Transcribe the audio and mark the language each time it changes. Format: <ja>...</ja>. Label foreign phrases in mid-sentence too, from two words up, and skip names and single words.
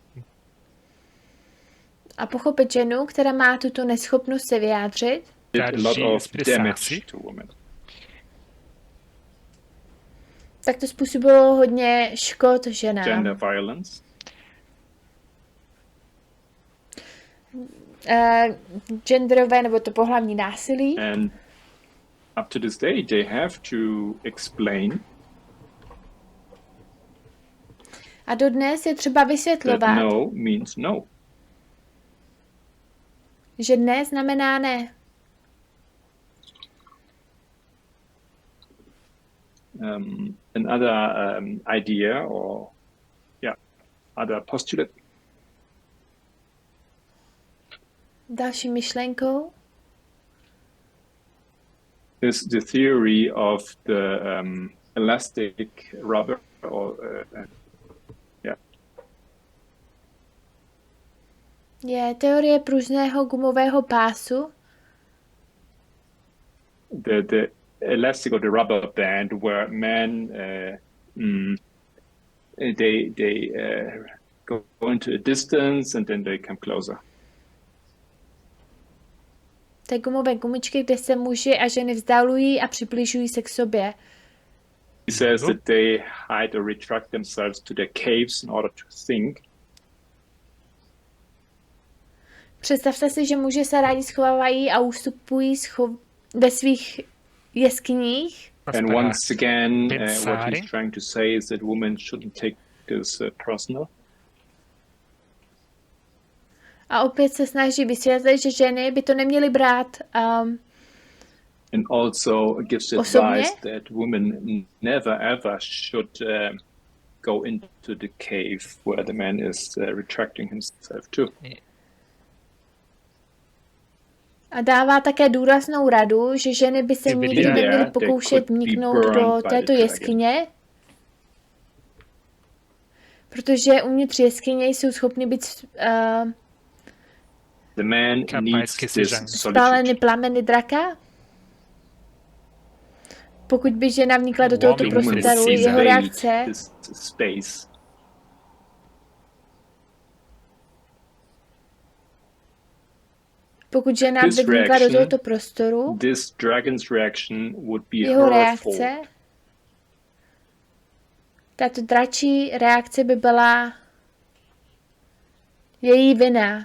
<cs>A pochopit ženu, která má tuto neschopnost se vyjádřit.</cs> <en>Did a lot of damage to women.</en> <cs>Tak to způsobilo hodně škod ženám.</cs> <en>Gender violence.</en> <cs>Genderové nebo to pohlavní násilí.</cs> <en>And up to this day they have to explain.</en> <cs>A dodnes je třeba vysvětlovat,</cs> <en>no means no.</en> <cs>Že ne znamená ne.</cs> <en>Another idea or other postulate.</en> <cs>Další myšlenkou</cs> <en>is the theory of the elastic rubber or</en> <cs>je teorie pružného gumového pásu.</cs> <en>The elastic or the rubber band where men they go into a distance and then they come closer.</en> <cs>Té gumové gumičky, kde se muži a ženy vzdalují a přibližují se k sobě.</cs> <en>He says that they hide or retract themselves to their caves in order to think.</en> <cs>Představte si, že muži se rádi schovávají a ustupují ve svých jeskyních.</cs> <en>And once again, what he's trying to say is that women shouldn't take this personal.</en> <cs>A opět se snaží vysvětlit, že ženy by to neměly brát</cs> <en>and also gives advice that women never ever should go into the cave where the man is retracting himself to.</en> <cs>A dává také důraznou radu, že ženy by se nikdy neměly pokoušet vniknout do této jeskyně, protože uvnitř jeskyně jsou schopny být</cs> <en>the man needs this</en> <cs>spáleny plameny draka. Pokud by žena vnikla do tohoto prostoru, jeho reakce pokud žena by vnikla do tohoto prostoru, jeho reakce, tato dračí reakce by byla její vina.</cs>